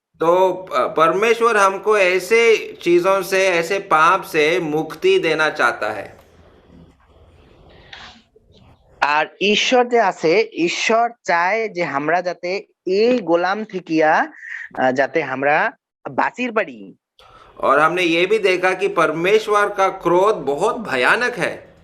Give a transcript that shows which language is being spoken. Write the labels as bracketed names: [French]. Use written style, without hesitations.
[Hindi] तो परमेश्वर हमको ऐसे चीजों से, ऐसे पाप से मुक्ति देना चाहता है। [Rangpuri] আর ঈশ্বর যে আছে, ঈশ্বর চায় যে আমরা যাতে এই গোলাম থেকিয়া যাতে আমরা বাঁচির পারি। [Hindi] और हमने ये भी देखा कि परमेश्वर का क्रोध बहुत भयानक है।